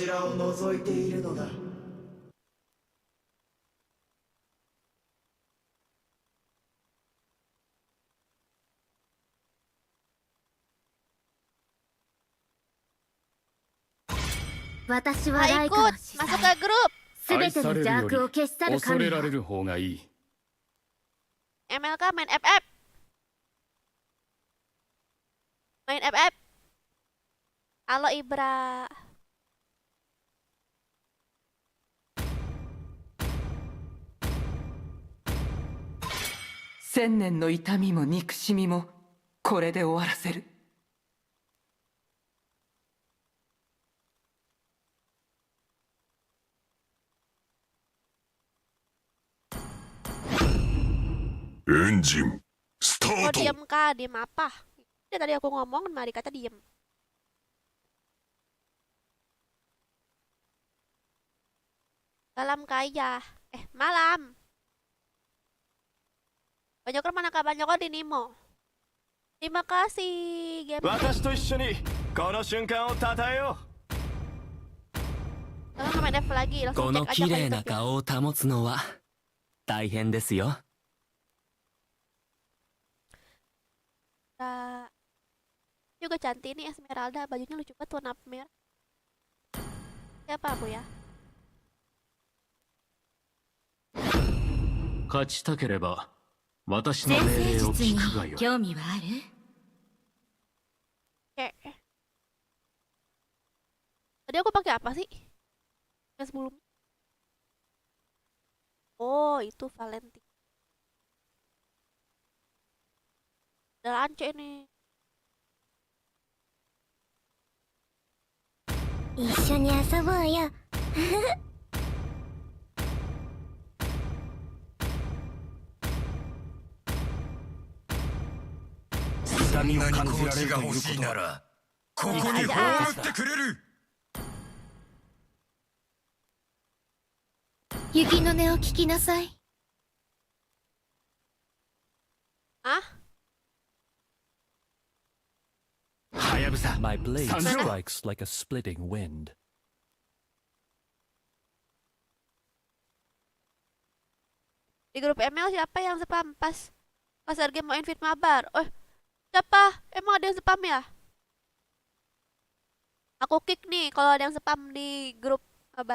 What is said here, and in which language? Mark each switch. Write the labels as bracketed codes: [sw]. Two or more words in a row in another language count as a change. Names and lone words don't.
[ja] こちらを覗いているのだ。私は [id] Nah, [ja] ライカの [id] ikut [ja] 司 [id] masuk [ja] 祭。 [id] ke grup. [ja] すべての邪悪を消し去る恐れ神よ。られる方がいい。 [id] MLK main FF. Main FF. Halo Ibra. [ja] 千年の痛みも憎しみもこれで終わらせる。エンジンスタ Oh ート。 [id] diem kah? Diem apa? Ya tadi aku ngomong, mari kata diem. Malam kaya. Malam. Banyokor mana kah? Banyokor di Nimo. Terima kasih, game. [ja] 私と一緒にこの瞬間を称えよ [id] Kalau nggak main F lagi, [ja] う。こ [id] langsung [ja] の [id] cek aja [ja] 綺 [id] ke [ja] 麗な [id] YouTube ya. [ja] 顔を保つのは大変ですよ。 [id] Juga cantik nih Esmeralda, bajunya lucu banget warna merah. Siapa aku ya? [ja] 勝ちたければ私の先命令を生術に聞くがよい。興味はある？ [id] Kayak tadi aku pakai apa sih? Yang sebelum. Oh, itu Valentine. Ada lance nih. [ja] 一緒に遊ぼうよ。痛みを感じられるということはここに葬ってくれる。雪の音を聞きなさい。 Ah? はやぶさ [en] My blade [ja] 参上。 [en] strikes like a splitting wind. [id] Di grup ML siapa yang spam pas Sergei mau invite mabar? Oh, siapa? Emang ada yang spam ya? Aku kick nih kalau ada yang spam di grup mabar.